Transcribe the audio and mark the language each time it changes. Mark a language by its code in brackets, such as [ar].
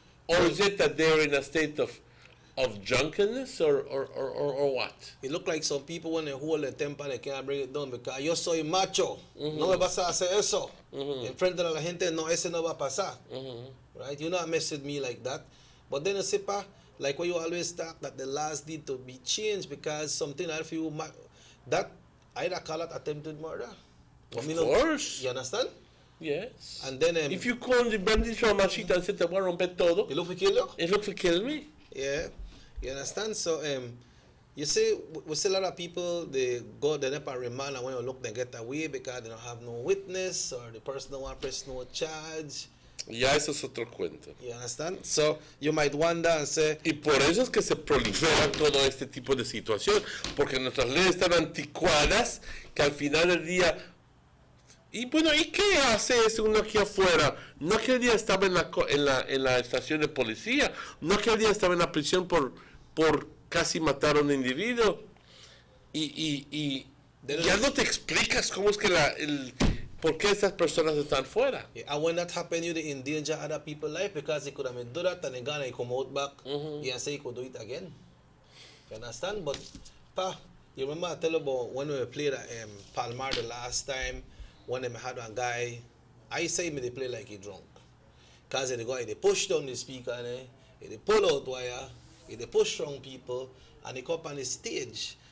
[en] Or is it that they're in a state of drunkenness or what? It look like some people when they hold their temper, they can't bring it down because [es] yo soy macho. No me vas a hacer eso. En frente de la gente, no, ese no va a pasar. [en] Right? You're not messing with me like that. But then you say, like what you always talk, that the laws need to be changed because something that if you, that, I'd call it attempted murder. Of course. You understand? Yes. And then if you call the bandits from machita and say [es] te voy a romper todo, [en] you look for kill you? It look for kill me. Yeah. You understand? So you see, we see a lot of people, they go, they never remand, and when you look, they get away because they don't have no witness or the person don't want to press no charge. [es] Ya eso es otro cuento. [en] You understand? So you might wonder and say, [es] y por eso es que se prolifera todo este tipo de situación, porque nuestras leyes están anticuadas, que al final del día. Y bueno, ¿y qué hace uno aquí afuera? No aquel día estaba en la estación de policía, no aquel día estaba en la prisión por casi matar a un individuo. Y ya no te explicas cómo es que por qué estas personas están fuera. [en] Yeah, and when that happened, you endanger other people's life because they could have do that and then they come out back and say you could do it again. You understand? But you remember I tell you about when we played at Palmar the last time. When they had a guy, I say me they play like he drunk. Because they go, they push down the speaker, they pull out wire, they push wrong people, and they come up on the stage.